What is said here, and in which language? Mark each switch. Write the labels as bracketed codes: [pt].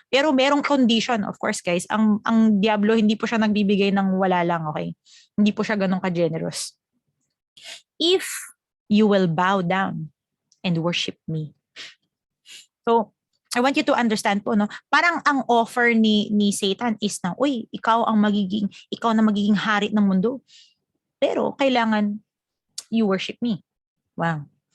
[tl] Pero merong condition, [en] of course, guys. [tl] Ang Diablo, hindi po siya nagbibigay ng wala lang, okay? Hindi po siya ganun ka-generous. [en] If you will bow down and worship me. So, I want you to understand [tl] po, no? Parang ang offer ni Satan is na, ikaw na magiging hari ng mundo. Pero kailangan [en] you worship me. Wow.